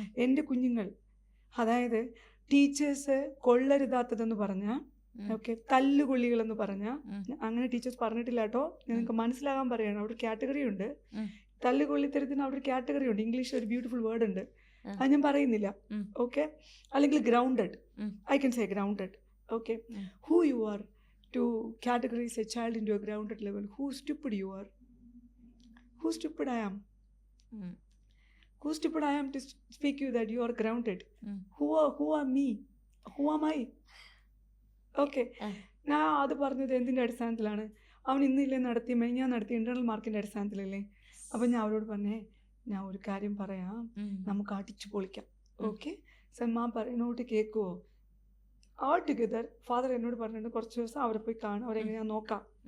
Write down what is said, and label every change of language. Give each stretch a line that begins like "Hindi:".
Malayalam: എൻ്റെ കുഞ്ഞുങ്ങൾ, അതായത് ടീച്ചേഴ്സ് കൊള്ളരുതാത്തതെന്ന് പറഞ്ഞാൽ, ഓക്കെ, തല്ലുകൊള്ളികളെന്ന് പറഞ്ഞാൽ, അങ്ങനെ ടീച്ചേഴ്സ് പറഞ്ഞിട്ടില്ല കേട്ടോ, നിങ്ങൾക്ക് മനസ്സിലാകാൻ പറയാണ്. അവിടെ കാറ്റഗറി ഉണ്ട്. തല്ലുകൊള്ളിത്തരത്തിന് അവിടെ ഒരു കാറ്റഗറി ഉണ്ട്. ഇംഗ്ലീഷിൽ ഒരു ബ്യൂട്ടിഫുൾ വേർഡ് ഉണ്ട്, അത് ഞാൻ പറയുന്നില്ല. ഓക്കെ, അല്ലെങ്കിൽ grounded,
English: I can say grounded. Okay, who you are to categorize a child into a grounded level. Who stupid you are? Who stupid I am? Who stupid I am to speak you that you are grounded? Who are me? Who am I? Okay.
Malayalam: ഞാൻ അത് പറഞ്ഞത് എന്തിൻ്റെ അടിസ്ഥാനത്തിലാണ്? അവൻ ഇന്നില്ലേ ഞാൻ നടത്തിയ internal മാർക്കിൻ്റെ അടിസ്ഥാനത്തിലല്ലേ. അപ്പം ഞാൻ അവരോട് പറഞ്ഞേ, ഞാൻ ഒരു കാര്യം പറയാം, നമുക്ക് അടിച്ചു പൊളിക്കാം. ഓക്കെ, സമ്മാ പറയുന്നോട്ട് കേൾക്കുമോ?
English: all together
Malayalam: ഫാദർ എന്നോട് പറഞ്ഞിട്ടുണ്ട്, കുറച്ച് ദിവസം അവരെ പോയി കാണും, അവരെങ്ങനെയാ നോക്കാം.